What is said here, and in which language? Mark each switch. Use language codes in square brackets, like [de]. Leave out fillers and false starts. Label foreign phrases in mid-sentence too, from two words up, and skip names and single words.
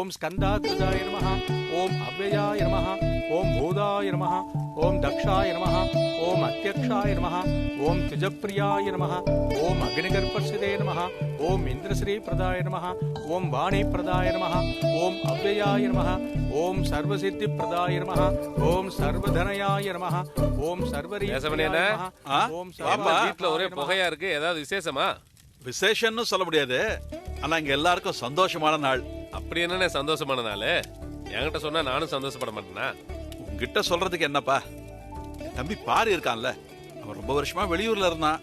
[sa] स्कन्दाकृताय नमः ॐ अव्ययाय नमः ॐ भूदाय नमः ॐ दक्षाय नमः ॐ अध्यक्षाय नमः ॐ त्रिजप्रियाय नमः ॐ अग्निगर्भस्थिते नमः ॐ इन्द्रश्रीप्रदाय नमः ॐ वाणीप्रदाय नमः ॐ अव्ययाय नमः ॐ सर्वसिद्धिप्रदाय नमः ॐ सर्वधनयाय नमः ॐ सर्वरीयाय नमः ॐ [ta] வீட்ல ஒரே புகையா இருக்கு. ஏதாவது விசேஷமா? விசேஷம்னு சொல்ல முடியாது, ஆனா இங்க எல்லாருக்கும் சந்தோஷமான நாள். அப்படி என்னன்னு சந்தோஷமான நாள்? என்கிட்ட சொன்னா நானும் சந்தோஷப்பட மாட்டேனா? உங்ககிட்ட சொல்றதுக்கு என்னப்பா, தம்பி பாரி இருக்கான்ல, அவன் ரொம்ப வருஷமா வெளியூர்ல இருந்தான்.